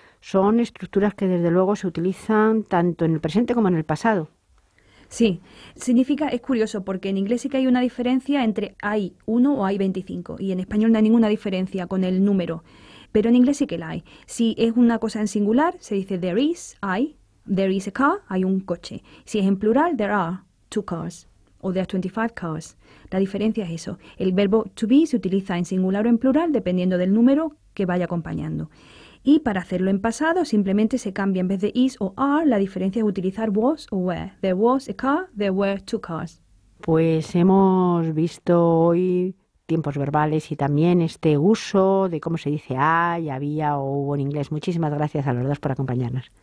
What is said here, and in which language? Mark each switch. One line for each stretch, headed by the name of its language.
Spanish: Son estructuras que desde luego se utilizan tanto en el presente como en el pasado. Sí, es curioso porque en inglés sí que hay una diferencia entre hay 1 o hay 25 y en español no hay ninguna diferencia con el número, pero en inglés sí que la hay. Si es una cosa en singular, se dice
English: there is a car,
Spanish: hay un coche. Si es en plural,
English: there are 2 cars
Spanish: o
English: there are 25 cars.
Spanish: La diferencia es eso. El verbo to be se utiliza en singular o en plural dependiendo del número que vaya acompañando. Y para hacerlo en pasado simplemente se cambia en vez de is o are, la diferencia es utilizar was o were.
English: There was a car, there were 2 cars.
Spanish: Pues hemos visto hoy tiempos verbales y también este uso de cómo se dice hay, había o hubo en inglés. Muchísimas gracias a los dos por acompañarnos.